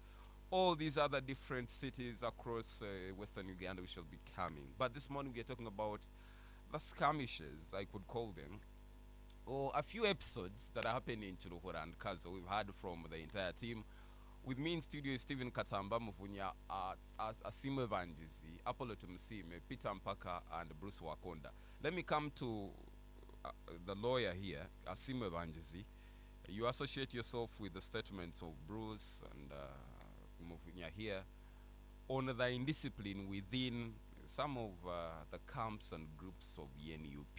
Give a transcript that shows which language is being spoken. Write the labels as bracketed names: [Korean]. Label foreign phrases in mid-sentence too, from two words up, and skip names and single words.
[English] All these other different cities across Western Uganda, we shall be coming. But this morning we are talking about the skirmishes, I could call them, or a few episodes that are happening in Chiruhura and Kazo. We've heard from the entire team. With me in studio is Stephen Katamba Mufunya, Asimo Evangizi, Apollo Tumusime, Peter Mpaka, and Bruce Wakonda. Let me come to the lawyer here, Asimo Evangizi. You associate yourself with the statements of Bruce and Mufunya here on the indiscipline within some of the camps and groups of the NUP.